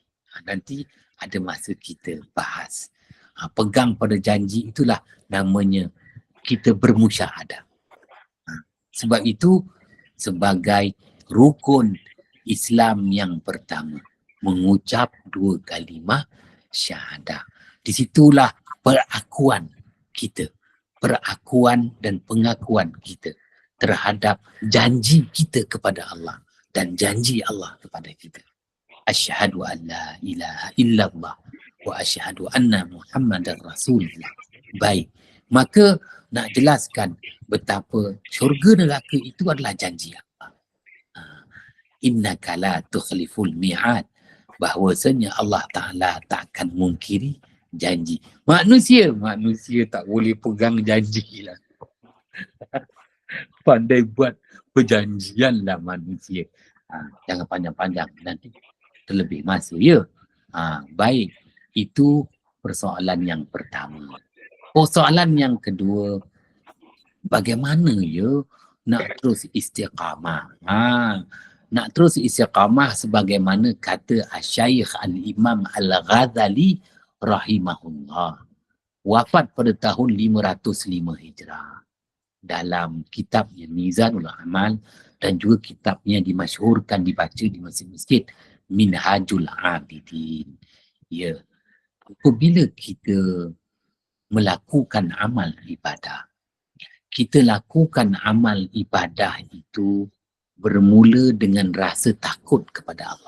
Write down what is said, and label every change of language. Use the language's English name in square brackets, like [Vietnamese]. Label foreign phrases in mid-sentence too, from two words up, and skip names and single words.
[Malay] Nanti ada masa kita bahas. Pegang pada janji itulah namanya kita bermusyahadah. Sebab itu sebagai rukun Islam yang pertama, mengucap 2 kalimah syahadah. Di situlah perakuan kita, perakuan dan pengakuan kita terhadap janji kita kepada Allah dan janji Allah kepada kita. [Arabic] أشهد أن لا إله إلا الله وأشهد أن محمدا رسول الله. [Malay] Baik, maka nak jelaskan betapa syurga neraka itu adalah janji Allah. [Arabic] إنك لا تخلف الميعاد, [Malay] bahwasanya Allah Ta'ala tak akan mungkiri janji. Manusia tak boleh pegang janji lah. Pandai buat perjanjian lah manusia. Jangan panjang-panjang, nanti terlebih masa ya. Baik, itu persoalan yang pertama. Persoalan yang kedua, bagaimana ya nak terus istiqamah. Nak terus istiqamah sebagaimana kata Asy-Syaikh Al-Imam Al-Ghazali rahimahullah. Wafat pada tahun 505 Hijrah. Dalam kitabnya Mizanul Amal dan juga kitabnya dimasyhurkan dibaca di masjid-masjid, Minhajul Abidin. Ya, apabila kita melakukan amal ibadah, kita lakukan amal ibadah itu bermula dengan rasa takut kepada Allah.